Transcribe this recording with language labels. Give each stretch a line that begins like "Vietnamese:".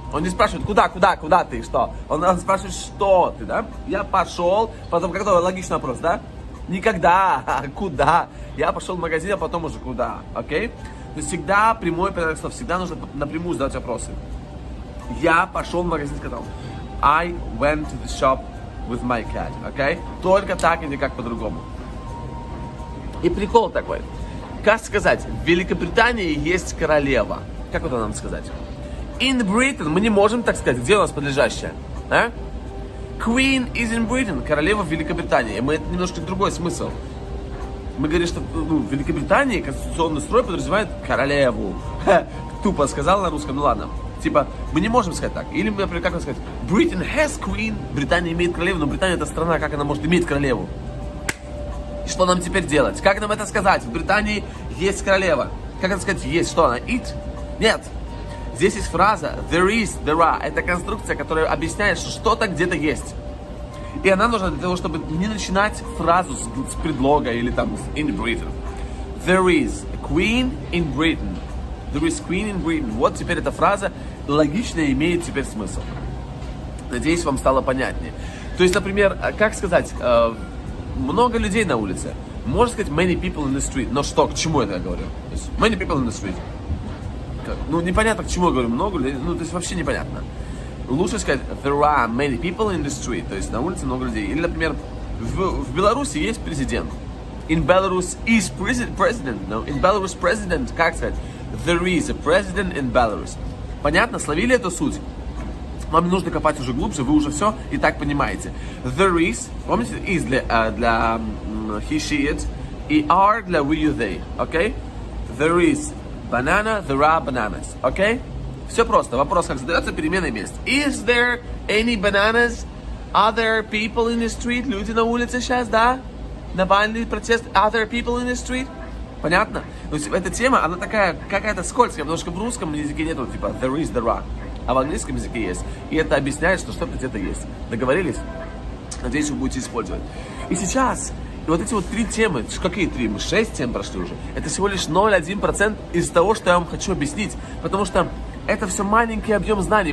Russian: Он не спрашивает, куда ты, что? Он спрашивает, что ты, да? Я пошел, потом, какой логичный вопрос, да? Никогда, а куда? Я пошел в магазин, а потом уже куда, окей? То есть, всегда прямой порядок слов, всегда нужно напрямую задать вопросы. Я пошел в магазин с котом.
English: I went to the shop with my cat, окей?
Russian: Только так и никак по-другому. И прикол такой. Как сказать, в Великобритании есть королева. Как это нам сказать?
English: In Britain
Russian: мы не можем так сказать. Где у нас подлежащее? А?
English: Queen is in Britain.
Russian: Королева в Великобритании. Это немножко другой смысл. Мы говорим, что в Великобритании конституционный строй подразумевает королеву. Тупо сказал на русском, ну ладно. Типа, мы не можем сказать так. Или, например, как сказать?
English: Britain has queen.
Russian: Британия имеет королеву, но Британия это страна, как она может иметь королеву? И что нам теперь делать? Как нам это сказать? В Британии есть королева. Как это сказать? Есть. Что она? It? Нет. Здесь есть фраза
English: there is, there are.
Russian: Это конструкция, которая объясняет, что что-то где-то есть. И она нужна для того, чтобы не начинать фразу с предлога или там
English: in Britain. There is a queen in Britain. There is queen in Britain.
Russian: Вот теперь эта фраза логично имеет теперь смысл. Надеюсь, вам стало понятнее. То есть, например, как сказать... много людей на улице. Можно сказать
English: many people in the street.
Russian: Но что, к чему это я говорю? То есть,
English: many people in the street.
Russian: Ну, непонятно, к чему я говорю. Много людей. Ну, то есть, вообще непонятно. Лучше сказать
English: there are many people in the street.
Russian: То есть, на улице много людей. Или, например, в Беларуси есть президент.
English: In Belarus is president. No, in Belarus president.
Russian: Как сказать?
English: There is a president in Belarus.
Russian: Понятно? Словили эту суть? Вам не нужно копать уже глубже, вы уже все и так понимаете.
English: There is,
Russian: помните,
English: is
Russian: для
English: he, she, it,
Russian: и
English: are для we, you, they, окей? There is banana, there are bananas, окей?
Russian: Все просто, вопрос как задается, переменной мест.
English: Is there any bananas? Are there people in the street?
Russian: Люди на улице сейчас, да? Навальный протест,
English: are there people in the street?
Russian: Понятно? То есть эта тема, она такая, какая-то скользкая, потому что в русском языке нету, типа,
English: there is, there are.
Russian: А в английском языке есть. И это объясняет, что что-то где-то есть. Договорились? Надеюсь, вы будете использовать. И сейчас, вот эти вот 3 темы, какие 3? Мы 6 тем прошли уже. Это всего лишь 0,1% из того, что я вам хочу объяснить. Потому что это все маленький объем знаний.